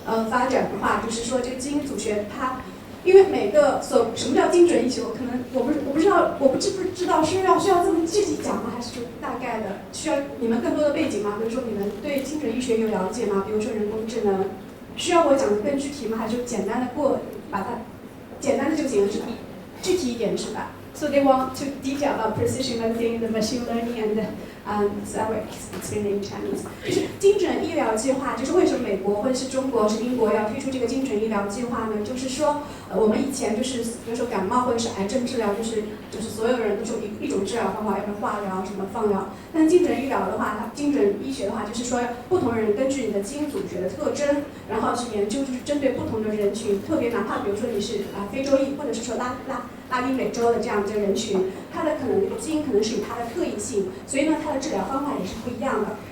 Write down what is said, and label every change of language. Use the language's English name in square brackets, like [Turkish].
[Chinese] 发展的话，就是说这个基因组学它，因为每个什么叫精准医学，可能我不知道需要这么具体讲吗？还是说大概的需要你们更多的背景吗？比如说你们对精准医学有了解吗？比如说人工智能，需要我讲的更具体吗？还是就简单的把它简单的就行了是吧？具体一点是吧？ [English] So they want to detail about precision medicine, the machine learning, and so I will explain in Chinese. [Chinese] 就是精准医疗计划，就是为什么美国或者是中国是英国要推出这个精准医疗计划呢？就是说，我们以前就是比如说感冒或者是癌症治疗，就是所有人都是一种治疗方法，要不然化疗什么放疗。但精准医疗的话，它精准医学的话，就是说不同人根据你的基因组学的特征，然后去研究，就是针对不同的人群，特别哪怕比如说你是非洲裔，或者是说拉丁美洲的这样一个人群，它的可能那个基因可能是有它的特异性，所以呢，它的治疗方法也是不一样的。